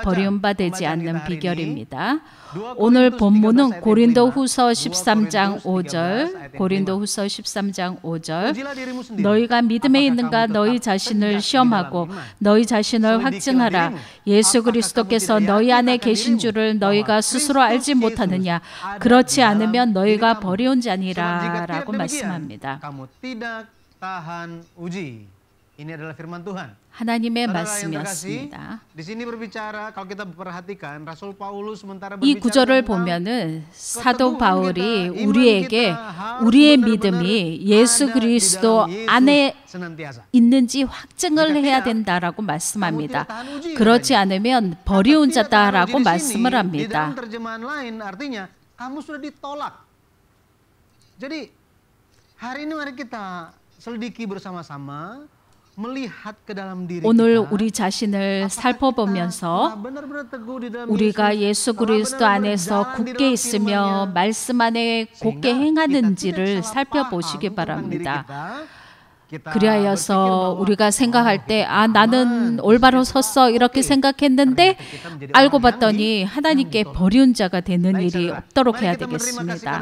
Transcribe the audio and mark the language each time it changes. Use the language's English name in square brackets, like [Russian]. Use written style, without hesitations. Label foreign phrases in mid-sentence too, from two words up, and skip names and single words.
[Korean] 버림받지 않는 비결입니다. 오늘 본문은 고린도후서 13장 5절, 고린도후서 13장 5절. 너희가 믿음에 있는가 너희 자신을 시험하고 너희 자신을 확증하라. 예수 그리스도께서 너희 안에 계신 줄을 너희가 스스로 알지 못하느냐. 그렇지 않으면 너희가 버려온 자니라 라고 말씀합니다. [Indonesian] Ini adalah firman Tuhan. [Korean] 하나님의 말씀이었습니다. [Indonesian] Di sini berbicara kalau kita perhatikan Rasul Paulus sementara [Korean] 이 [Indonesian] berbicara [Korean] 구절을 [Indonesian] tentang [Korean] 보면은 사도 바울이 우리에게 우리의 믿음이 예수 그리스도 안에 있는지 확증을 해야 된다라고 말씀합니다. 그렇지 않으면 버려온 자다라고 말씀을 합니다. [Indonesian] Di dalam terjemahan lain artinya kamu sudah ditolak. Jadi hari ini mari kita selidiki bersama-sama. [Korean] 오늘 우리 자신을 살펴보면서 우리가 예수 그리스도 안에서 굳게 있으며 말씀 안에 굳게 행하는지를 살펴보시기 바랍니다. 그리하여서 우리가 생각할 때 나는 올바로 섰어 이렇게 생각했는데 알고 봤더니 하나님께 버리운 자가 되는 일이 없도록 해야 되겠습니다.